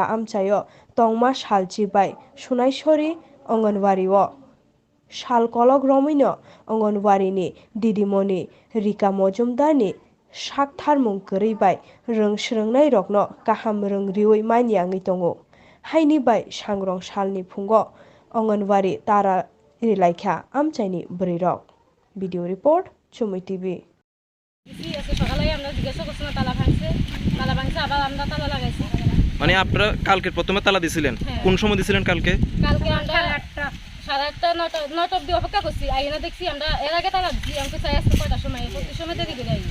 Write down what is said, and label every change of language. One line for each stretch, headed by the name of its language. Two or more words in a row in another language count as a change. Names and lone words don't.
Kok Borok: Amchaio tongma salchi bai sunaisori Angonawari Salkolok Romino Angonwarini Didimoni Rwkha Mojumdarni Saktharmung kwrwi bai Rwng rokno Kaham Rwng Manyani tongo haini bai sangrong salni phungo Angonawari Tara Rwkha Amchaini Bwrwirok
English: Video report
Kok Borok: Chumui TV
Bangla: মানে আপনারা কালকে প্রথমে তালা দিছিলেন কোন সময় দিছিলেন কালকে আমরা 8:30 অবধি অপেক্ষা করছি আইনা দেখছি আমরা এর আগে তালা দিছি আমাকে চাই আসতে কয়টার সময় প্রতি সময় দেরি করে আই